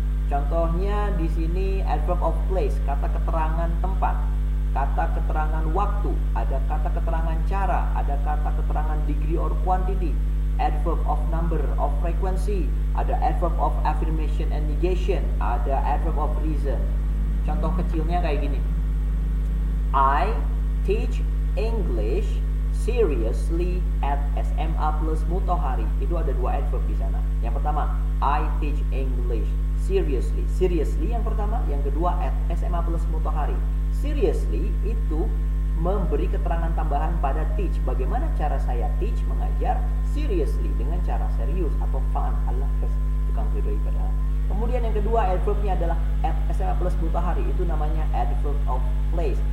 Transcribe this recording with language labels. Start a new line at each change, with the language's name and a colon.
Indonesian: Contohnya di sini adverb of place, kata keterangan tempat, kata keterangan waktu, ada kata keterangan cara, ada kata keterangan degree or quantity, adverb of number, of frequency, ada adverb of affirmation and negation, ada adverb of reason. Contoh kecilnya kayak gini.
English: I teach English seriously at SMA Plus Mutohari.
Indonesian: Itu ada dua adverb di sana. Yang pertama,
English: I teach English seriously.
Indonesian: Seriously yang pertama, yang kedua at SMA Plus Mutohari. Seriously itu memberi keterangan tambahan pada teach. Bagaimana cara saya teach, mengajar seriously, dengan cara serius atau fun. Allah tukang bedoi padahal. Kemudian yang kedua adverbnya adalah at SMA Plus Mutohari. Itu namanya adverb of place.